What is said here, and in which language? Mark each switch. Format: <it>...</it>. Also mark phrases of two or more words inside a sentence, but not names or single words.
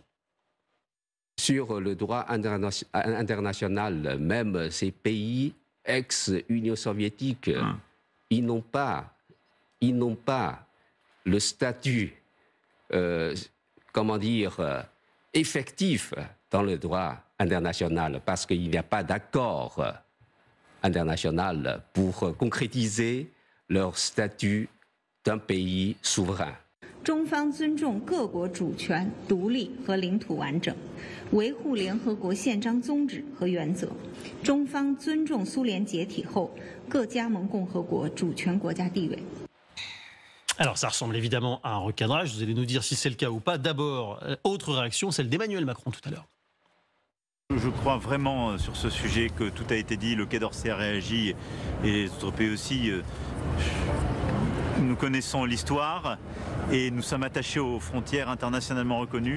<fr>Sur le droit international, même ces pays ex-Union soviétique, ils n'ont pas le statut, effectif dans le droit international, parce qu'il n'y a pas d'accord international pour concrétiser leur statut d'un pays souverain.</fr> <zh>中方尊重各国主权、独立和领土完整，维护联合国宪章宗旨和原则。中方尊重苏联解体后各加盟共和国主权国家地位。</zh> <fr>Alors ça ressemble évidemment à un recadrage, vous allez nous dire si c'est le cas ou pas. D'abord, autre réaction, celle d'Emmanuel Macron tout à l'heure. Je crois vraiment sur ce sujet que tout a été dit, le Quai d'Orsay a réagi et les autres pays aussi. Nous connaissons l'histoire et nous sommes attachés aux frontières internationalement reconnues.</fr>